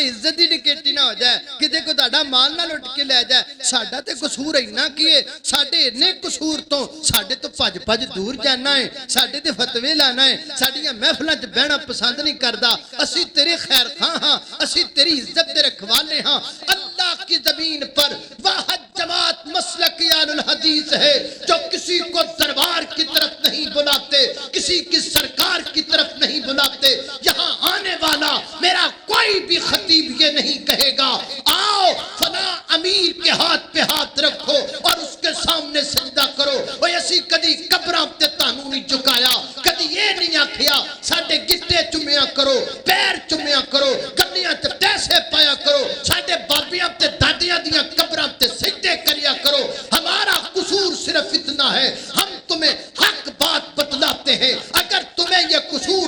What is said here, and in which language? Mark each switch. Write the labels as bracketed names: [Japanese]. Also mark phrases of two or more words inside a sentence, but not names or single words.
[Punjabi] عزت دی ڈکیتی نہ ہو جائے کتے کوئی تہاڈا مال نہ لٹ کے لے جائے ساڈا تے قصور اینا کی ہے ساڈے اینے قصور تو ساڈے تو بھج بھج دور جانا ہے ساڈے تے فتوے لانا ہے ساڈیاں محفلاں چ بہنا پسند نہیں کردا اسی تیرے خیر خواہ ہاں اسی تیری عزت دے رکھوالے ہاں [Urdu] اللہ کی زمین پر واحد جماعت مسلک اہل حدیث ہے جو کسی کو دربار کی طرف نہیں بلاتے کسی کی سرکار کی طرف نہیں بلاتے [Punjabi] किसी की सरकार की तरफ नहीं बुलाते [Urdu] بتلاتے یہاں آنے والا میرا کوئی بھی خطیب یہ نہیں کہے گا آؤ فلاں امیر کے ہاتھ پہ ہاتھ رکھو اور اس کے سامنے سجدہ کرو وہ [Punjabi] اسی کدی قبراں تے تانوں نہیں جھکایا کدی یہ نہیں آکھیا ساڈے گٹے چومیا کرو پیر چومیا کرو گلیاں تے پیسے پایا کرو ساڈے بابیاں تے دادیاں دیاں قبراں تے سجدے کریا کرو [Urdu] ہمارا قصور صرف اتنا ہے ہم تمہیں حق بات بتلاتے ہیں اگر تمہیں یہ قصور